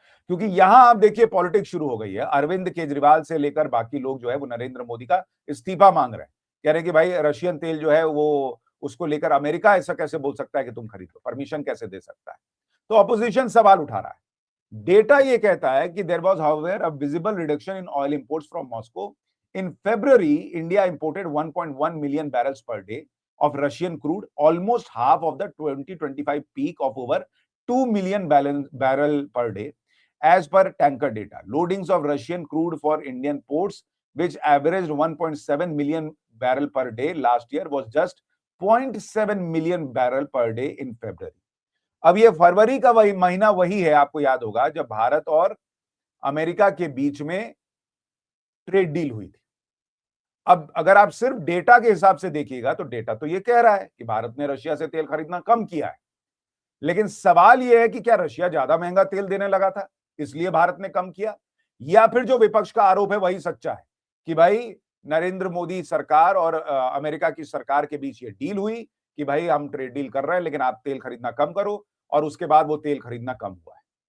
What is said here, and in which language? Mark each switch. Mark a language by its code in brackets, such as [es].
[hi] क्योंकि यहां आप देखिए पॉलिटिक्स शुरू हो गई है। अरविंद केजरीवाल से लेकर बाकी लोग जो है वो नरेंद्र मोदी का इस्तीफा मांग रहे हैं, कह रहे हैं कि भाई रशियन तेल जो है वो उसको लेकर अमेरिका ऐसा कैसे बोल सकता है कि तुम खरीद लो, परमिशन कैसे दे सकता है। तो अपोजिशन सवाल उठा रहा है। डेटा ये कहता है कि [en] There was however a visible reduction in oil imports from Moscow. In February, India imported 1.1 million barrels per day of Russian crude, almost half of the 2025 peak of over 2 million barrel per day. as per tanker data. Loadings of Russian crude for Indian ports, which averaged 1.7 million barrel per day last year, was just 0.7 million barrel per day in February. [hi] अब ये फरवरी का वही महीना वही है, आपको याद होगा, जब भारत और अमेरिका के बीच में ट्रेड डील हुई थी। अब अगर आप सिर्फ डेटा के हिसाब से देखिएगा तो डेटा तो ये कह रहा है कि भारत ने रशिया से तेल खरीदना कम किया है, लेकिन सवाल यह है कि क्या रशिया ज्यादा महंगा तेल देने लगा था इसलिए भारत ने कम किया, या फिर जो विपक्ष का आरोप है वही सच्चा है कि भाई नरेंद्र मोदी सरकार और अमेरिका की सरकार के बीच ये डील हुई कि भाई हम ट्रेड डील कर रहे हैं लेकिन आप तेल खरीदना कम करो, और उसके बाद वो तेल खरीदना कम हुआ है।